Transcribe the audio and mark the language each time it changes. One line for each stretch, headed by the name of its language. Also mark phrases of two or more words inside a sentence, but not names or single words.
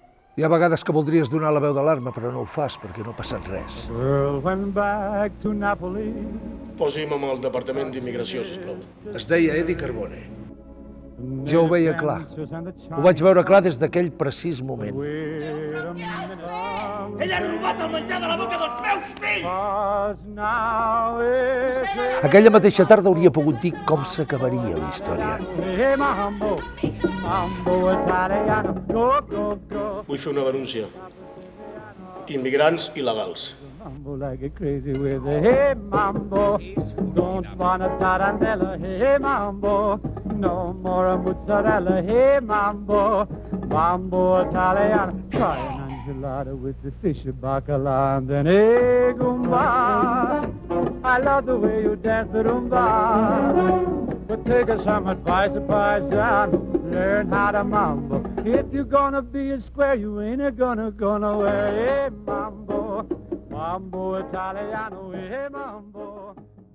Catalan: Hi ha vegades que voldries donar la veu d'alarma, però no ho fas perquè no ha passat res.
English: Girl went back to Napoli.
Catalan: Posi'm amb el Departament d'Immigració, sisplau. Es deia Eddie Carbone. Jo ho veia clar. Ho vaig veure clar des d'aquell precís moment. Ell ha robat el menjar de la boca dels meus fills! Aquella mateixa tarda hauria pogut dir com s'acabaria la història. Vull fer una denúncia. Immigrants il·legals.
English: Mambo like it crazy with the hey mambo. Don't want a tarantella, hey mambo. No more a mozzarella, hey mambo. Mambo Italiano, try an enchilada with the fish bacala and then hey gumba. I love the way you dance the rumba. But take some advice, paisan, learn how to mambo. If you're gonna be a square, you ain't gonna wear hey mambo. Mambo Italiano, hey mambo.